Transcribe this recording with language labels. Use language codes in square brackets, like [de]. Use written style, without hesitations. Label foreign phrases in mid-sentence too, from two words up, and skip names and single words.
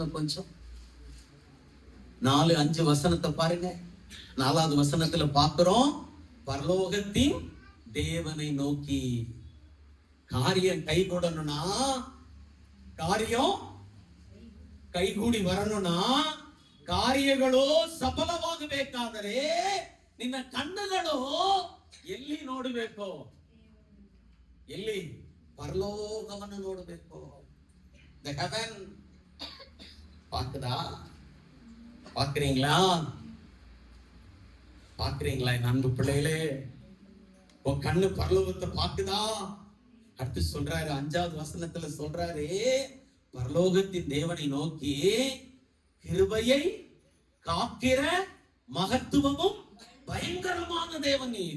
[ta] கொஞ்சம் 4-5 வசனத்தை பாருங்க. 4வது வசனத்துல பார்க்கிறோம், பரலோகத்தின் தேவனை நோக்கி காரியம் கைகூடணும்னா, காரியம் கைகூடி வரணும்னா, [kn] ಕಾರ್ಯಗಳು ಸಫಲವಾಗಬೇಕಾದರೆ ನಿನ್ನ ಕಣ್ಣುಗಳು ಎಲ್ಲಿ ನೋಡಬೇಕು? ಎಲ್ಲಿ? ಪರಲೋಕವನ್ನು ನೋಡಬೇಕು. [en] The heaven. [ta] பாக்குறீங்களா? என் அன்பு பிள்ளைகளே, உன் கண்ணு பரலோகத்தை பாக்குதா? அடுத்து சொல்றாரு, 5வது வசனத்துல சொல்றாரு, பரலோகத்தின் தேவனை நோக்கி கிருபையை காக்கிற மகத்துவமும் பயங்கரமான தேவன் நீர்.